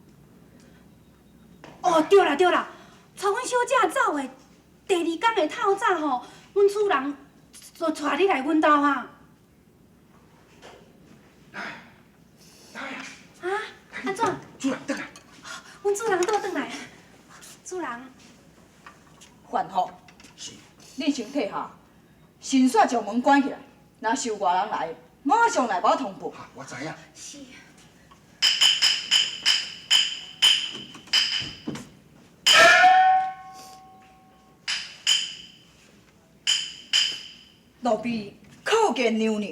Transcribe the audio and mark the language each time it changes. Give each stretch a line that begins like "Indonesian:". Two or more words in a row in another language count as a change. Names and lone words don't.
Min Nan Chinese: 哦，对啦，带阮小姐走的第2天的透早吼，阮主人就带你来阮兜啊。啊？安怎？主人倒来。阮主人倒转来。主人，范福，是。你先退下，先煞将门关起来。若是有外人来，马上来我通报。哈，我知影。是。路边叩见娘娘，